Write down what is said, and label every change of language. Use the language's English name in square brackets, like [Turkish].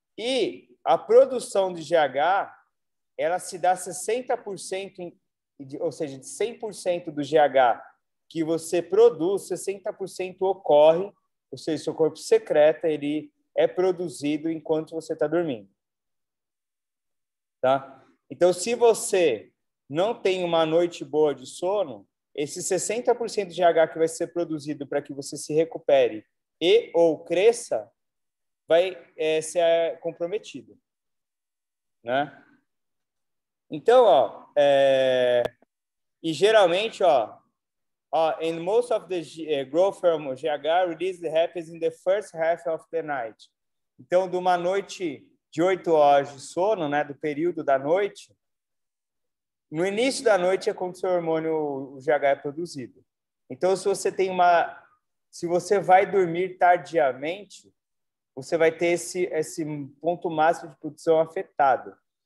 [Portuguese] E a produção de GH, ela se dá 60%, ou seja, de 100% do GH que você produz, 60% ocorre, ou seja, seu corpo secreta, ele é produzido enquanto você está dormindo, tá? Então, se você não tem uma noite boa de sono, esse 60% de GH que vai ser produzido para que você se recupere e ou cresça, vai ser comprometido, né? Então, ó, e geralmente, ó, [English] in most of the growth hormone, GH release happens in the first half of the night. [Portuguese] Então, de uma noite de 8 horas de sono, né, do período da noite, no início da noite é quando seu hormônio, o GH, é produzido. Então, se você vai dormir tardiamente, você vai ter esse ponto máximo de produção afetado.